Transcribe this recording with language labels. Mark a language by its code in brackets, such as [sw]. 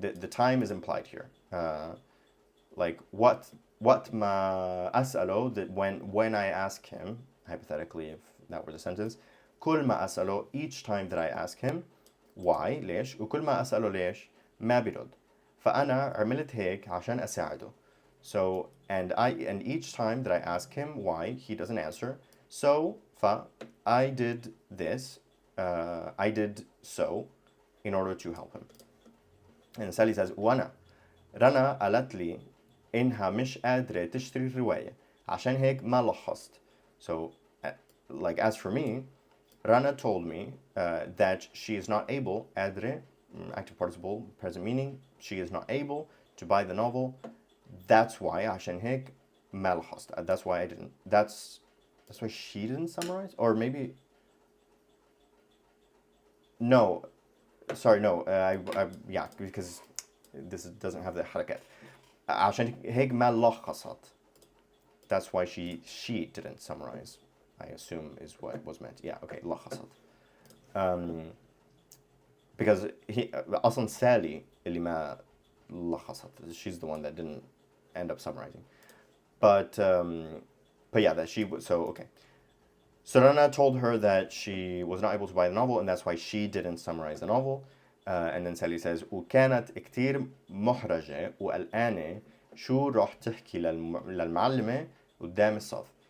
[en] The time is implied here. Like what ma as'alo, that when I ask him, hypothetically, if that were the sentence, [ar] كل ما أسأله, [en] each time that I ask him, why, ليش, [ar] وكل ما أسأله ليش, ما بيرد, فأنا عملت هيك عشان أساعده. [en] So, and each time that I ask him why, he doesn't answer. So, I did this, I did so, in order to help him. And Sally says, [ar] وأنا رنا قالت لي إنها مش قادرة تشتري رواية عشان هيك ما لخصت. [en] So, like as for me, Rana told me that she is not able, قادرة, active participle, present meaning, she is not able to buy the novel. That's why [ar] عشان هيك ما لخصت. [en] That's why I didn't. That's why she didn't summarize, or maybe. No, sorry, no. Yeah, because this doesn't have the حركات. [ar] عشان هيك ما لخصت. [en] That's why she didn't summarize, I assume is what was meant. Yeah, okay, لخصت. Because [ar] أصلا Sally اللي ما لخصت. [en] She's the one that didn't end up summarizing. But yeah, that she was, so okay. So Rana told her that she was not able to buy the novel, and that's why she didn't summarize the novel. And then Sally says, [ar] وكانت كتير محرجة وقلقانة شو راح تحكي للمعلمة قدام الصف.